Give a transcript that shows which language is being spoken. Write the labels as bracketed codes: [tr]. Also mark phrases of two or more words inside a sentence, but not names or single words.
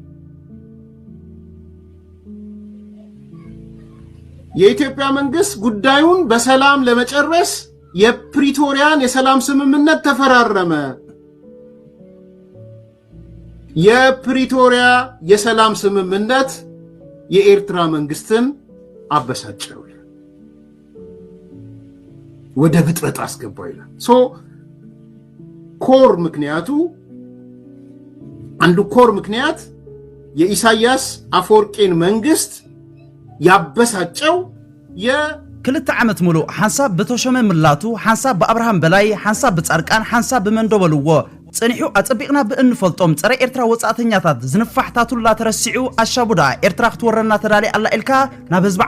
[am] የኢትዮጵያ መንግስት ጉዳዩን በሰላም ለመጨረስ የፕሪቶሪያን የሰላም ስምምነት ተፈራረመ የፕሪቶሪያ የሰላም ስምምነት የኤርትራ መንግስትን አበሳጨው ወደ ብጥበጥ አስገባው ይላል ኮር ምክንያቱ አንዱ ኮር ምክንያት የኢሳያስ አፈወርቂን መንግስት ያበሳጨው [ti] ክልተ ዓመት ሙሉ ሓንሳብ በተሸመ ምላቱ ሓንሳብ በአብርሃም በላይ ሓንሳብ በጻርቃን ሓንሳብ በመንዶበልዎ ጽኒሑ አጽቢቅና በእንፈልጦም ጸረ ኤርትራ ወጻተኛታት ዝንፋሕታቱላ ተረሲዑ አሻቡዳ ኤርትራ ክትወረና ተዳሊ አላ ኢልካ ናብ ህዝብ